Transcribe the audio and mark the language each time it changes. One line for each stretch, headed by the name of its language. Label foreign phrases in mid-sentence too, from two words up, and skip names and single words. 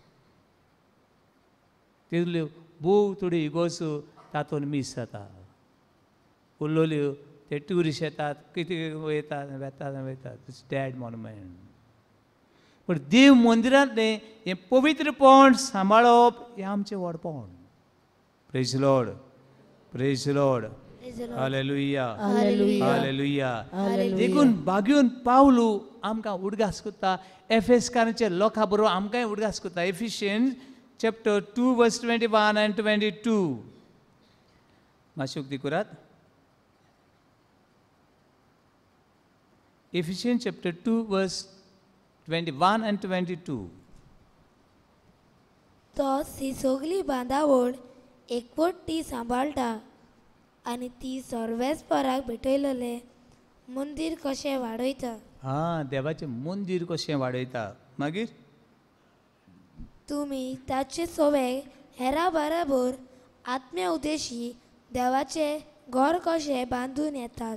Konkani: तितल्यो भोव थोड्यो इगोर्जो तातूंत मिस जाता. उरलोल्यो ते ट्युरिस्ट येतात, कितें वयतात.
English: dead monument.
Konkani: पूण देव मंदिरांतलें हें पवित्रपण सांबाळप हें आमचें व्हडपण.
English: praise Lord, praise Lord, हालेलुया, हालेलुया.
Konkani: देखून बागून पावलू आमकां उडगास करता. एफेसकारांच्या लोकां बरोबर आमकांय उडगास करता.
English: एफिशियन्स chapter 2 verse 21 and 22.
Konkani: मातशें उक्ती करात.
English: Ephesians chapter 2 verse 21 and 22.
Konkani: तो ती सगळी बांदावळ एकवट ती सांबाळटा आनी ती सर्वेस्पराक भेटयलेले मंदीर कशें वाडयता. देवाचें मंदीर कशें वाडयता. मागीर तुम्ही ताचे सोबे हेरा बरोबर आत्म्या उद्देशी देवाचे घर कशें बांदून येतात.